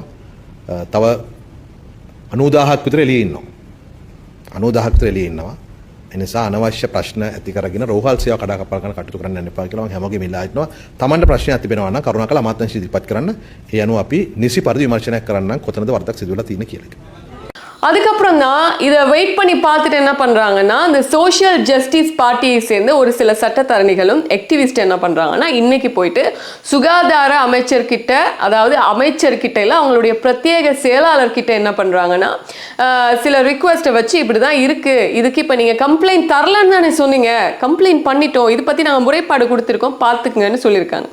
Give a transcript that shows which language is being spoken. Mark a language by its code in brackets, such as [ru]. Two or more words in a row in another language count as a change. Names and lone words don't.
[si] තව 90000ක් විතර එළියේ ඉන්නවා. 90000ක් විතර එළියේ ඉන්නවා. එනිසා අනවශ්‍ය ප්‍රශ්න ඇති කරගෙන රෝහල් සේවා කඩා කපා ගන්න කටයුතු කරන්න යන්න එපා කියලා මම හැමෝගෙම ඉල්ලා හිටනවා. Tamanට ප්‍රශ්නයක් තිබෙනවා නම් කරුණාකරලා අමාත්‍යාංශ ඉදිරිපත් කරන්න. ඒ අනුව අපි නිසි පරිදි විමර්ශනයක් කරන්න කොතනද වරදක් සිදු වෙලා තියෙන්නේ කියලා. [ta] அதுக்கப்புறம் தான் இதை வெயிட் பண்ணி பார்த்துட்டு என்ன பண்றாங்கன்னா இந்த சோஷியல் ஜஸ்டிஸ் பார்ட்டியை சேர்ந்த ஒரு சில சட்டத்தரணிகளும் ஆக்டிவிஸ்ட் என்ன பண்றாங்கன்னா இன்னைக்கு போயிட்டு சுகாதார அமைச்சர்கிட்ட, அதாவது அமைச்சர்கிட்ட இல்லை அவங்களுடைய பிரத்யேக செயலாளர்கிட்ட என்ன பண்றாங்கன்னா சில ரிக்வெஸ்ட்டை வச்சு இப்படி தான் இருக்கு, இதுக்கு இப்போ நீங்கள் கம்ப்ளைண்ட் தரலன்னு தானே சொன்னீங்க, கம்ப்ளைண்ட் பண்ணிட்டோம், இதை பற்றி நாங்கள் முறைப்பாடு கொடுத்துருக்கோம் பார்த்துக்குங்கன்னு சொல்லியிருக்காங்க.